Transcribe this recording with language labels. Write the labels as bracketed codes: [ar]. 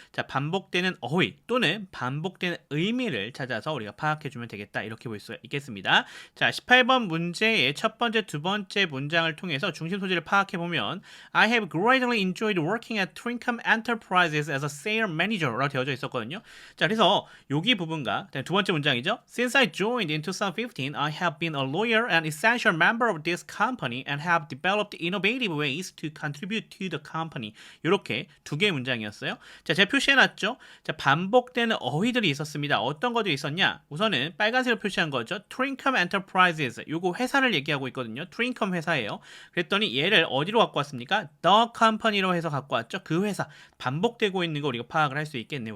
[ko] 자, 반복되는 어휘 또는 반복되는 의미를 찾아서 우리가 파악해 주면 되겠다. 이렇게 볼 수 있겠습니다. 자, 18번 문제의 첫 번째, 두 번째 문장을 통해서 중심 소재를 파악해 보면 [en] I have greatly enjoyed working at Trincom Enterprises as a sales manager [ko] 라고 되어져 있었거든요. 자, 그래서 여기 부분과 두 번째 문장이죠. [en] Since I joined in 2015, I have been a loyal and essential member of this company and have developed innovative ways to contribute to the company. [ko] 이렇게 두 개의 문장이었어요. 자, 제가 표시해놨죠. 자, 반복되는 어휘들이 있었습니다. 어떤 것들이 있었냐? 우선은 빨간색으로 표시한 거죠. [en] Trincom Enterprises. [ko] 요거 회사를 얘기하고 있거든요. Trincom 회사예요. 그랬더니 얘를 어디로 갖고 왔습니까? The Company로 해서 갖고 왔죠. 그 회사 반복되고 있는 거 우리가 파악을 할 수 있겠네요.